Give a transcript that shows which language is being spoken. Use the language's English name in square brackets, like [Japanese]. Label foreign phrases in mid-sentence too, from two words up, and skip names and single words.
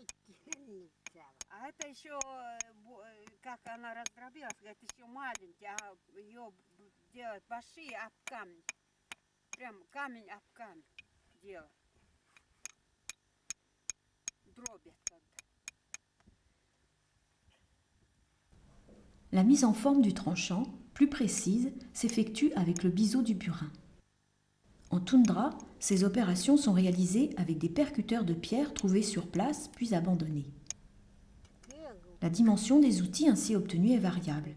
[Russian] А это еще, как она раздробилась, это еще маленький, а ее делать большие об камень. Прям камень об камень делать. Дробят тогда. [French] La mise en forme du tranchant, plus précise, s'effectue avec le biseau du burin. En toundra, ces opérations sont réalisées avec des percuteurs de pierre trouvés sur place puis abandonnés. La dimension des outils ainsi obtenus est variable.